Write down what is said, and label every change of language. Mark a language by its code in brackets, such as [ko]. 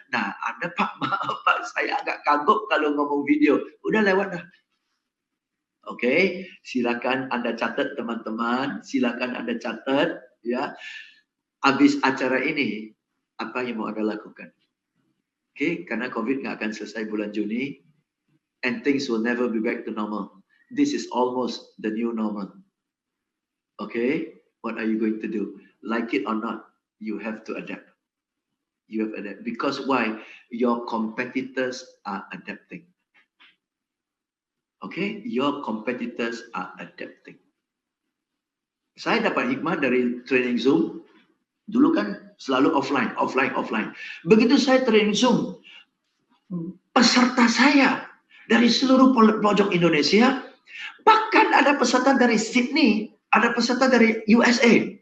[id] Nah, Anda Pak, maaf Pak, saya agak kagok kalau ngomong video. Udah lewat dah. Oke, silakan Anda catat teman-teman. Silakan Anda catat. Ya, habis acara ini, apa yang mau Anda lakukan? Oke, karena COVID nggak akan selesai bulan Juni. [en] And things will never be back to normal. This is almost the new normal. Okay, what are you going to do? Like it or not, you have to adapt. You have to adapt. Because why? Your competitors are adapting. Okay, your competitors are adapting. [id] Saya dapat hikmah dari training Zoom. Dulu kan selalu offline. Begitu saya training Zoom, peserta saya dari seluruh pojok Indonesia, bahkan ada peserta dari Sydney, ada peserta dari USA.